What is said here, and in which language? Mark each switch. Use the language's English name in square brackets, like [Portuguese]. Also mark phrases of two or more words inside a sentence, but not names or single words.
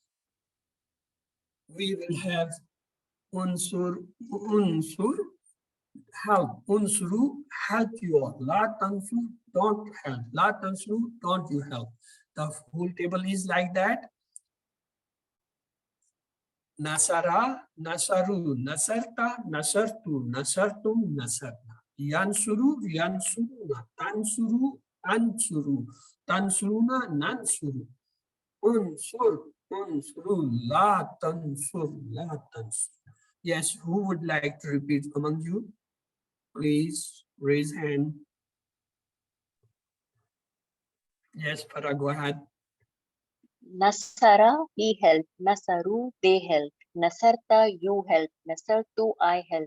[English] We will have unsur, help. Unsuru, help you all. [Arabic] لا تنصر, [English] don't help. [Arabic] لا تنصر, [English] don't you help. The whole table is like that. [Arabic] نصر، نصروا، نصرت, نصرت، نصرتم، نصرنا. ينصر، ينصرون، تنصر، أنصر، تنصرون، ننصر. انصر، انصروا، لا تنصر، لا تنصر. [English] Yes, who would like to repeat among you? Please raise hand. Yes, Farah, go ahead. Nasara, he helped. Nasaru, they helped. Nasarta, you help. Nasartu, I help.